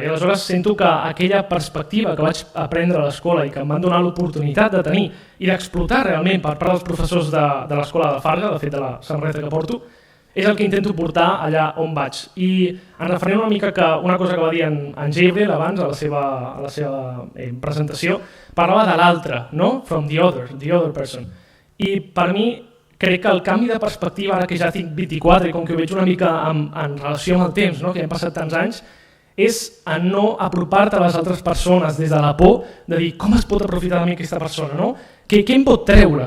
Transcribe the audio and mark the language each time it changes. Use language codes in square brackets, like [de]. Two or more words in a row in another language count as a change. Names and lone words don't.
[ca] I aleshores sento que aquella perspectiva que vaig aprendre a l'escola i que em van donar l'oportunitat de tenir i d'explotar realment per part dels professors de l'escola de Farga, de fet de la samarreta que porto, és el que intento portar allà on vaig. I en referent una mica que una cosa que va dir en Gabriel abans, a la seva presentació, parlava de l'altre, no? [en] From the other person. [ca] I per mi crec que el canvi de perspectiva, ara que ja tinc 24 i com que ho veig una mica en relació amb el temps, no? Que hem passat tants anys, és a no apropar-te a les altres persones des de la por de dir com es pot aprofitar de mi aquesta persona, no? Què em pot treure?